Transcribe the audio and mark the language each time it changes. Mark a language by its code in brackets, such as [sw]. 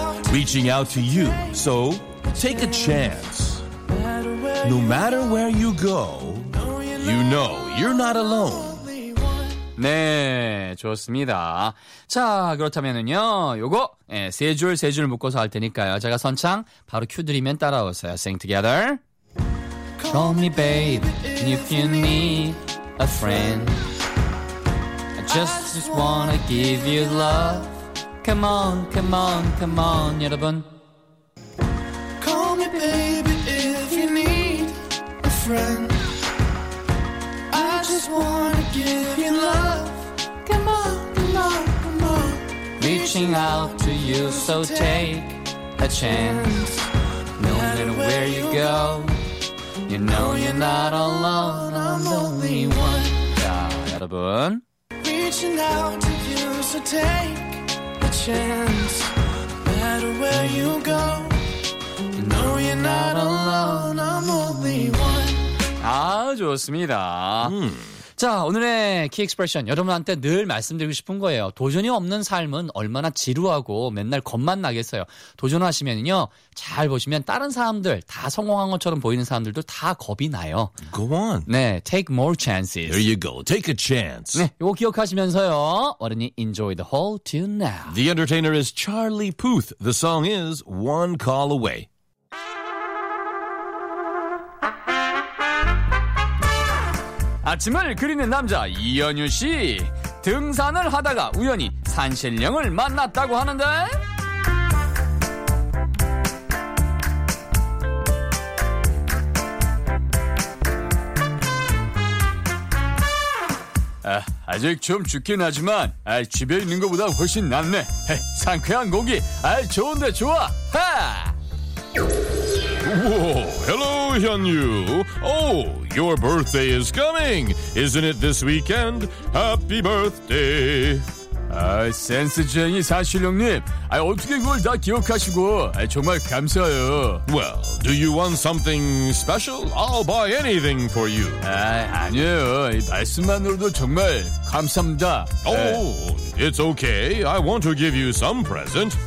[en] Reaching out to you, so take a chance. No matter where you go, you know you're not alone. [ko] 네, 좋습니다. 자, 그렇다면은요, 요거 네, 세 줄 세 줄 묶어서 할 테니까요. 제가 선창 바로 큐 드리면 따라오세요. [en] Sing together. Call me babe if you need a friend. I just wanna give you love. Come on, come on, come on, 여러분. Call me babe if you need a friend. I just wanna give you love. Come on, come on, come on. Reaching out to you, so take a chance. No matter where you go. You know you're not alone, I'm the only one. [ko] 자, 여러분. [en] Reaching out to you, so take a chance. No matter where you go, you know you're not alone, I'm the only one. [ko] 아, 좋습니다. 자, 오늘의 키 익스프레션 여러분한테 늘 말씀드리고 싶은 거예요. 도전이 없는 삶은 얼마나 지루하고 맨날 겁만 나겠어요. 도전하시면요, 잘 보시면 다른 사람들 다 성공한 것처럼 보이는 사람들도 다 겁이 나요. [en] Go on. 네, take more chances. There you go. Take a chance. [ko] 네, 이거 기억하시면서요. [en] Why don't you enjoy the whole tune now? The entertainer is Charlie Puth. The song is One Call Away. [ko] Morning, 그리는 남자 이현유 씨 등산을 하다가 우연히 산신령을 만났다고 하는데 아직 좀 춥긴 하지만 집에 있는 것보다 훨씬 낫네. 상쾌한 공기, 좋은데 좋아. 하! [en] 오, hello, 현유. Oh, your birthday is coming, isn't it this weekend? Happy birthday. [ko] 아, 센스쟁이 산신령님. 아, 어떻게 그걸 다 기억하시고? 아, 정말 감사해요. [en] Well, do you want something special? I'll buy anything for you. [ko] 아, 아니에요. 말씀만으로도 정말 감사합니다. [en] Oh, 에. it's okay. I want to give you some present.